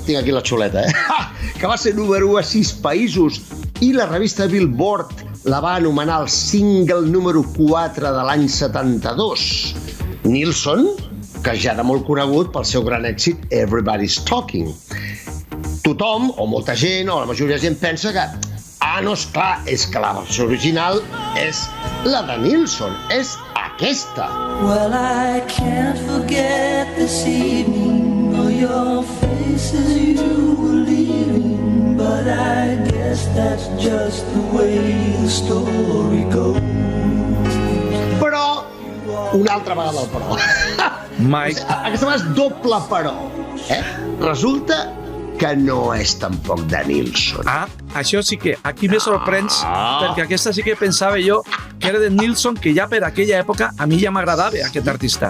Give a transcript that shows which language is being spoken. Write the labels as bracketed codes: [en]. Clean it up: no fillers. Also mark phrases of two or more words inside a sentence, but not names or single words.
[ca] Tinc aquí la xuleta, que va ser número 1 a 6 països i la revista Billboard la va anomenar el single número 4 de l'any 72. Nilsson, que ja era molt conegut pel seu gran èxit Everybody's Talking. Tothom, o molta gent, o la majoria de gent pensa que no, esclar, és que la versió original és la de Nilsson, és aquesta. [en] Well, I can't forget this evening or your face as you were leaving, but I guess that's just the way the story goes. [ca] Però, una altra vegada el però. Mike, Aquesta vegada és doble però. Resulta que no és tampoc de Nilsson. això sí que aquí me sorprens, perquè aquesta sí que pensava jo que era de Nilsson, que ja per aquella època a mi ja m'agradava aquest artista.